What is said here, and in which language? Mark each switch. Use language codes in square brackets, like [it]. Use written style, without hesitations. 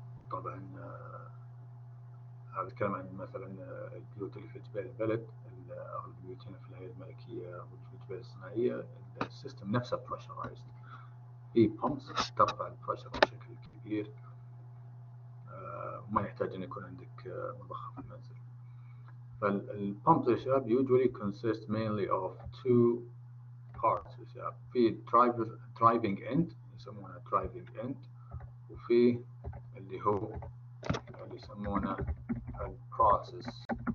[ar] طبعا هذا الكلام عن مثلا البيوت اللي في جبال البلد أو البيوت هنا في الهيئة الملكية أو في الجبال الصناعية. السيستم نفسه pressurized، في بامبس ترفع البريشر بشكل كبير، وما يحتاج أن يكون عندك مضخة في المنزل. فالبامبس يا شباب [en] usually consist mainly of two parts يا شباب. [ar] في driving end يسمونها driving end، وفي اللي هو اللي يسمونه البروسيس.